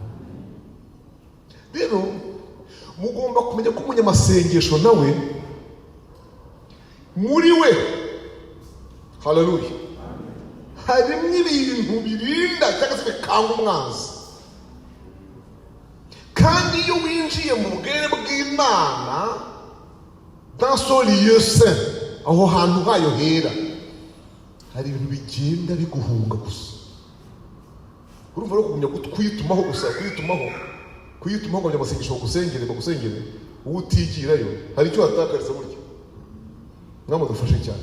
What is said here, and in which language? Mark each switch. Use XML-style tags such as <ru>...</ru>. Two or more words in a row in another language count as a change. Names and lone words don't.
<rw>Rero mugomba kumenya ko umunyamasengesho nawe muri we, haleluya, harimo ibintu birinda cyangwa se bikanga umwanzi. Kandi iyo winjiye mu bwere bw'Imana</rw> <fr>dans son lieu saint,</fr> <rw>aho hantu hayo hera, hari ibintu bigenda biguhunga gusa. Urumva rero kugumya kwitumaho gusa, kwitumaho ngo amasengesho bagusengere uwo utigirayo hari icyo watakariza buryo. Mwadufashe cyane.</rw>